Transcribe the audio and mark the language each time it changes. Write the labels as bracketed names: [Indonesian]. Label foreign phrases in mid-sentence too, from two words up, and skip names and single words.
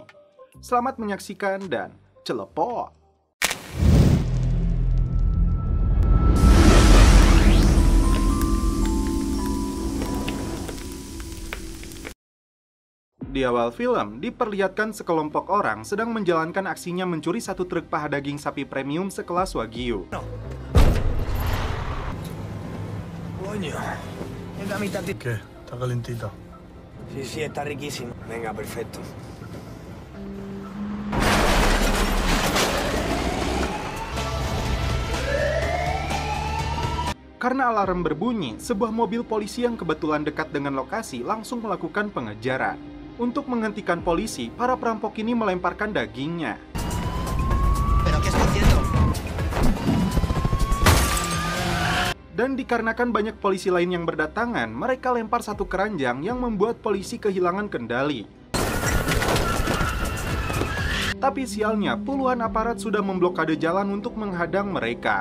[Indonesian] Selamat menyaksikan dan celepot! Di awal film, diperlihatkan sekelompok orang sedang menjalankan aksinya mencuri satu truk paha daging sapi premium sekelas Wagyu. [Spanish] Coño. Venga, mitad. ¿Qué? ¿Está calentito? Sí, está riquísimo. Venga, perfecto. [Indonesian] Karena alarm berbunyi, sebuah mobil polisi yang kebetulan dekat dengan lokasi langsung melakukan pengejaran. Untuk menghentikan polisi, para perampok ini melemparkan dagingnya. [Spanish] ¿Pero qué está haciendo? [Indonesian] Dan dikarenakan banyak polisi lain yang berdatangan, mereka lempar satu keranjang yang membuat polisi kehilangan kendali. Tapi sialnya, puluhan aparat sudah memblokade jalan untuk menghadang mereka.